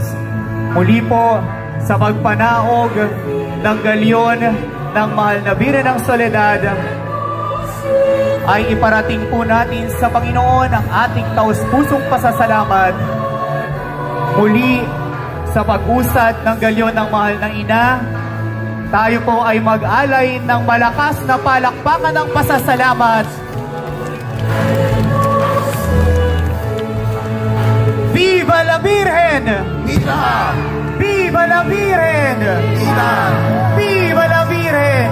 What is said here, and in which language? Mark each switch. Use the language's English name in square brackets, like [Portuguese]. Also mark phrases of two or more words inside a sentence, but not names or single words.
[Filipino] Muli po sa pagpanaog ng galyon ng mahal na Birhen ng Soledad ay iparating po natin sa Panginoon ang ating taus-pusong pasasalamat. Muli, sa pag-usad ng galyon ng mahal ng ina, tayo po ay mag-alay ng malakas na palakpakan ng pasasalamat. [Spanish] Viva la Virgen! Viva! Viva la Virgen! Viva! Viva la Virgen!